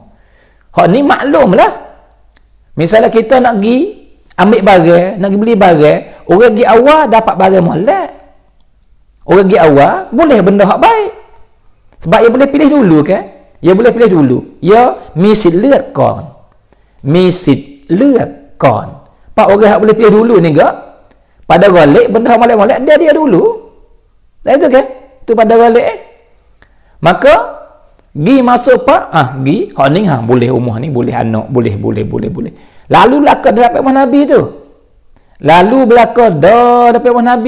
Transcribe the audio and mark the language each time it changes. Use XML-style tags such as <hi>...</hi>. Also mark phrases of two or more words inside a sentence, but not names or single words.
<ms>Hak ni maklumlah. Misalnya kita nak pergi ambil barang, nak pergi beli barang, orang pergi awal dapat barang molek. Orang pergi awal boleh benda hak baik. Sebab dia boleh pilih dulu kan? Dia boleh pilih dulu. Ya misit</ms> <th>ลือด ก่อน. Misit ลือด ก่อน.</th> <ms>Pak orang hak boleh pilih dulu ni gak. Pada golek benda hak molek-molek dia dulu. Dah itu kan? Tu pada golek. Maka gi masuk pak, gi hak ni boleh umur ni, boleh anak, boleh. Lalu belaka dah dapat Nabi tu. Lalu belaka dah dapat Nabi.</ms>